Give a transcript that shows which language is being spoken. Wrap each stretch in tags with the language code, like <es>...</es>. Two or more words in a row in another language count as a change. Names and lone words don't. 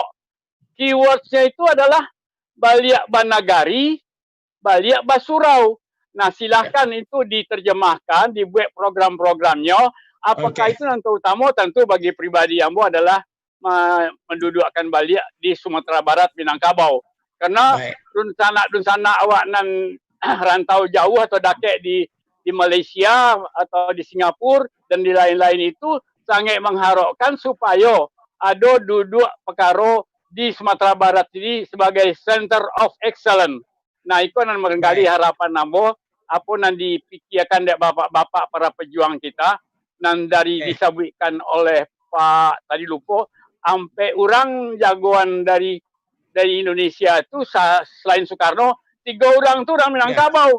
<id>Keywordsnya itu adalah balik Banagari, balik basurau. Nah, silahkan itu diterjemahkan, dibuat program-programnya. Apakah itu nanti utama tentu bagi pribadi Ambo adalah mendudukkan balik di Sumatera Barat Minangkabau. Karena dunsana awak nan rantau jauh atau dakek di Malaysia atau di Singapura dan di lain-lain itu sangat mengharapkan supaya ada duduk perkara di Sumatera Barat ini sebagai</id> <en>Center of Excellence.</en> <id>Nah, itu nan barangkali harapan Ambo apa nan dipikirkan dari bapak-bapak para pejuang kita nan dari disabitkan oleh Pak tadi lupa sampai orang jagoan dari Indonesia itu selain Soekarno 3 orang tu orang Minangkabau.</id>